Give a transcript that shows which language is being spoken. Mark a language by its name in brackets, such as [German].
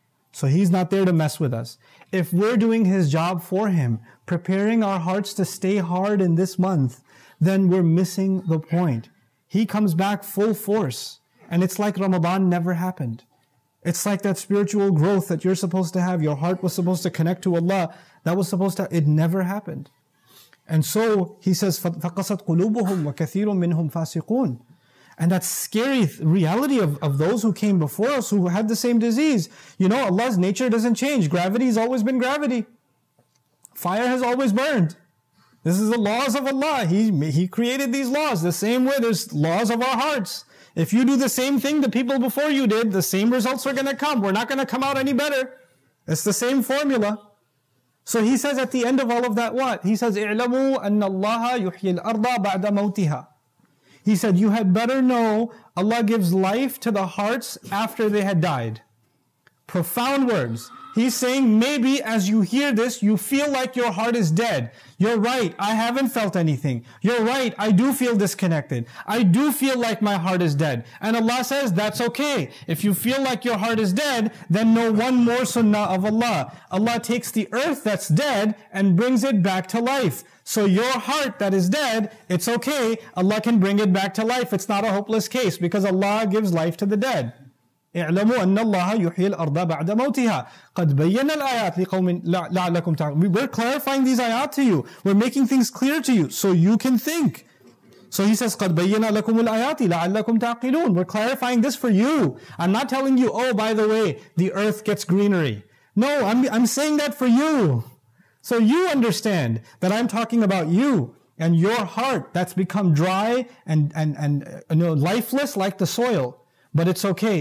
[English] So he's not there to mess with us. If we're doing his job for him, preparing our hearts to stay hard in this month, then we're missing the point. He comes back full force. And it's like Ramadan never happened. It's like that spiritual growth that you're supposed to have. Your heart was supposed to connect to Allah. It never happened. And so he says, [Arabic] فَقَسَتْ قُلُوبُهُمْ وَكَثِيرٌ مِّنْهُمْ فَاسِقُونَ. [English] And that scary reality of those who came before us who had the same disease. You know, Allah's nature doesn't change. Gravity has always been gravity. Fire has always burned. This is the laws of Allah. He created these laws. The same way there's laws of our hearts. If you do the same thing the people before you did, the same results are going to come. We're not going to come out any better. It's the same formula. So he says at the end of all of that what? He says, [Arabic] اعلموا أن الله يحيي الأرض بعد موتها. [English] He said, you had better know Allah gives life to the hearts after they had died. Profound words. He's saying maybe as you hear this, you feel like your heart is dead. You're right, I haven't felt anything. You're right, I do feel disconnected. I do feel like my heart is dead. And Allah says, that's okay. If you feel like your heart is dead, then know one more sunnah of Allah. Allah takes the earth that's dead and brings it back to life. So your heart that is dead, it's okay. Allah can bring it back to life. It's not a hopeless case because Allah gives life to the dead. [Arabic] اعلموا أن الله يحيي الأرض بعد موتها قد بينا الآيات لقوم لعلكم تعقلون. [English] We're clarifying these ayat to you. We're making things clear to you so you can think. So he says [Arabic] قد بينا لكم الآيات لعلكم تعقلون. [English] We're clarifying this for you. I'm not telling you, oh, by the way, the earth gets greenery. No, I'm saying that for you. So you understand that I'm talking about you and your heart that's become dry and lifeless like the soil. But it's okay.